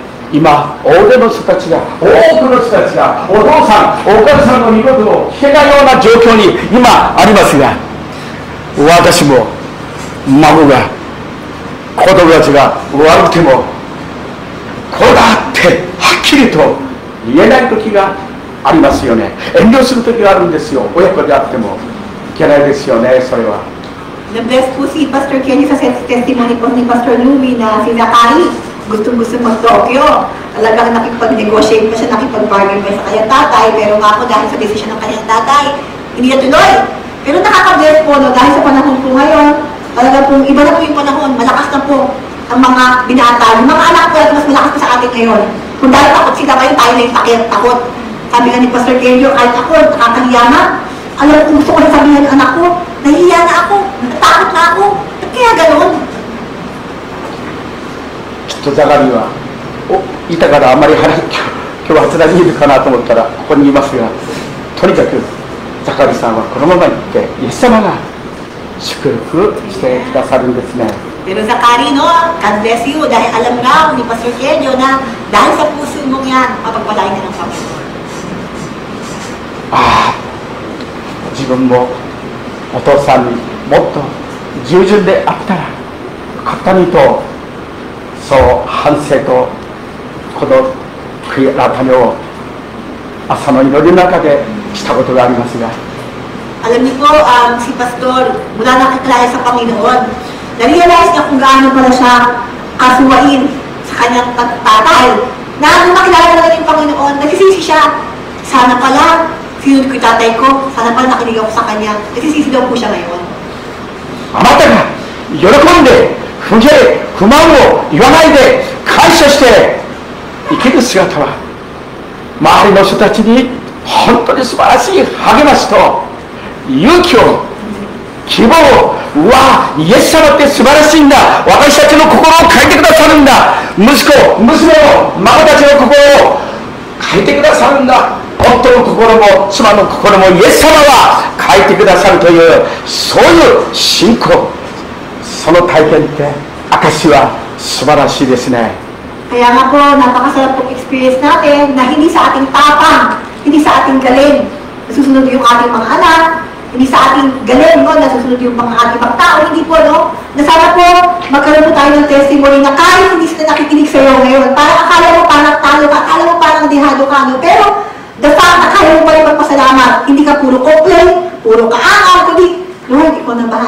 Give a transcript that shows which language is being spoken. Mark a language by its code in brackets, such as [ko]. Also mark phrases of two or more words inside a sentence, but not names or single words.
[ja] 今大勢の人たちが、多くの人たちがお父さんお母さんの見事を聞けないような状況に今ありますが、私も孫が子供たちが悪くてもこうだってはっきりと言えない時がありますよね。遠慮する時があるんですよ。親子であってもいけないですよね、それは。 [tl] Na-bless po si Pastor Kenny sa testimony po ni Pastor Louie na si Zachary gustong-gusto mag-Tokyo. Talagang nakipag-negotiate pa siya, nakipag-bargain pa sa kanyang tatay, pero nga po dahil sa desisyon ng kanyang tatay, hindi na tuloy. Pero nakaka-bless po, no, dahil sa panahon po ngayon, talaga po, iba na po yung panahon, malakas na po ang mga binata. Yung mga anak po, mas malakas pa sa atin ngayon. Kung dahil takot sila kayo, tayo na yung takot. Sabi nga ni Pastor Kenny, kahit ako, nakakahiya na. Alam ko, gusto ko na sabihin ng anak ko, nahihiya na ako, natatakot na ako. At kaya ganoon? [ja] きっとザガリはいたからあまり今日は初にいるかなと思ったらここにいますが、とにかくザカリさんはこのまま行ってイエス様が祝福してくださるんですね。 [tl] Pero Zachary, no, [en] God bless you, [tl] dahil alam nga ni Pastor Kenny na dahil sa puso mong yan, mapagpalain ka ng Panginoon. [ja] ああ、自分もお父さんにもっと従順であったらよかったにと、そう反省とこの悔い改めを朝の祈りの中でしたことがありますが、 [tl] Alam niyo po, si Pastor, mula nakikilala sa Panginoon, na-realize niya kung gaano pala siya kasuwain sa kanyang tatay. Na nung nakilala na yung Panginoon, nagsisisi siya. Sana pala, sinunod ko yung tatay ko, sana pala nakinig ako sa kanya. Nagsisisi daw po siya ngayon. [ja] あなたが喜んで不平不満を言わないで感謝して生きる姿は周りの人たちに本当に素晴らしい励ましと勇気を希望を、うわイエス様って素晴らしいんだ、私たちの心を変えてくださるんだ、息子娘の孫たちの心を変えてくださるんだ、夫の心も妻の心もイエス様は変えてくださるという、そういう信仰、その体験って証は素晴らしいですね。 [tl] Kaya nga po, napakasarap pong experience natin na hindi sa ating tapang, hindi sa ating galing, nasusunod yung ating mga anak, hindi sa ating galing, no, nasusunod yung mga ating mga tao, hindi po, no, na sana po magkaroon po tayo ng testimony na kahit hindi sila nakikinig sa iyo ngayon, parang akala mo parang talo ka, akala mo parang dihado ka, no, pero [en] the fact [tl] na kaya mo pa rin magpasalamat, hindi ka puro complain, puro kaangal, kundi, Lord, ikaw na bahala.